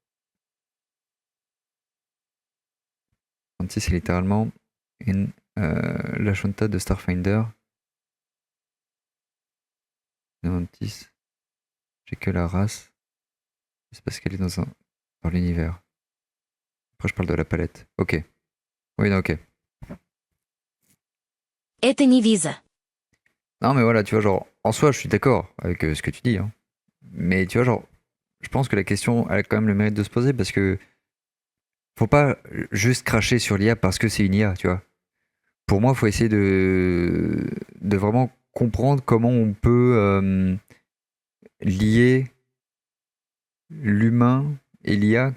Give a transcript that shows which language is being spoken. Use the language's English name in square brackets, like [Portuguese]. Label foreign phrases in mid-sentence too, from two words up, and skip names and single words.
[French] Mantis, c'est littéralement la Shunta de Starfinder. Mantis, j'ai que la race. C'est parce qu'elle est dans l'univers. Après, je parle de la palette. Ok. Oui, non, ok. [Russian] Это не виза. [French] Non, mais voilà, tu vois, genre, en soi, je suis d'accord avec ce que tu dis, hein. Mais tu vois, genre, je pense que la question a quand même le mérite de se poser parce que faut pas juste cracher sur l'IA parce que c'est une IA, tu vois. Pour moi, il faut essayer de vraiment comprendre comment on peut lier l'humain et l'IA.